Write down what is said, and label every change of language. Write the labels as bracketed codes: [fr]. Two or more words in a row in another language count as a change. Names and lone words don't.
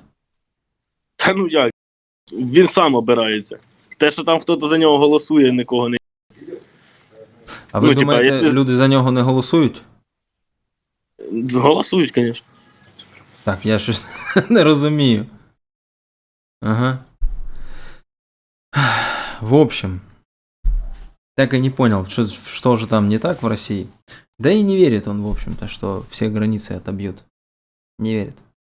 [uk] Та ну як? Він сам обирається. Те, що там хтось за нього голосує, нікого не. А ви Ну, типа, думаєте, якщо- люди за нього не голосують? Голосують, звісно. Так, я щось не розумію. Ага. [ru] В общем, так и не понял, что же там не так в России. Да и не верит он, в общем-то, что все границы отобьют. Не верит.